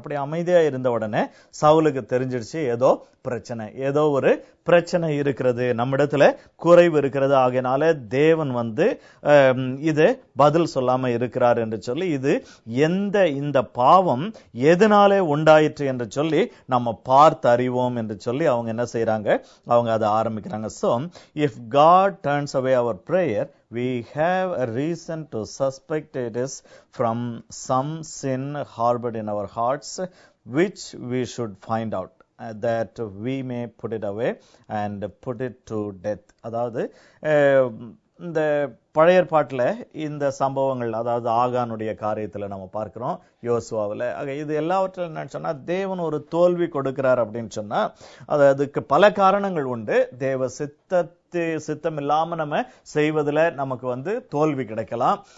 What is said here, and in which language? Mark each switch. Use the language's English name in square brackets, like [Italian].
[Tamil] அப்படி அமைதியா இருந்த உடனே சவுலுக்கு தெரிஞ்சிடுச்சு, ஏதோ பிரச்சனை, ஏதோ ஒரு பிரச்சனை இருக்கிறது, நம்மிடத்துல குறைவு இருக்கிறது. ஆகையினால தேவன் இது பதில் சொல்லாம இருக்கிறார் என்று சொல்லி, இது இந்த பாவம் எதனாலே உண்டாயிற்று என்று சொல்லி நம்ம பார்த்து அறிவோம் என்று சொல்லி அவங்க என்ன செய்யறாங்க, அவங்க அதை ஆரம்பிக்கிறாங்க. [English] So if God turns away our prayer, we have a reason to suspect it is from some sin harbored in our hearts, which we should find out, that we may put it away and put it to death. [Tamil] அதாவது இந்த பழைய ஏற்பாட்டுல இந்த சம்பவங்கள், அதாவது ஆகானுடைய காரியத்துல நம்ம பார்க்கிறோம், யோசுவாவில். இது எல்லாவற்றிலும் என்னன்னு சொன்னா, தேவன் ஒரு தோல்வி கொடுக்கிறார் அப்படின்னு சொன்னா அதுக்கு பல காரணங்கள் உண்டு. தேவ சித்தம் இல்லாம நம்ம செய்வதுல நமக்கு தோல்வி கிடைக்கலாம்.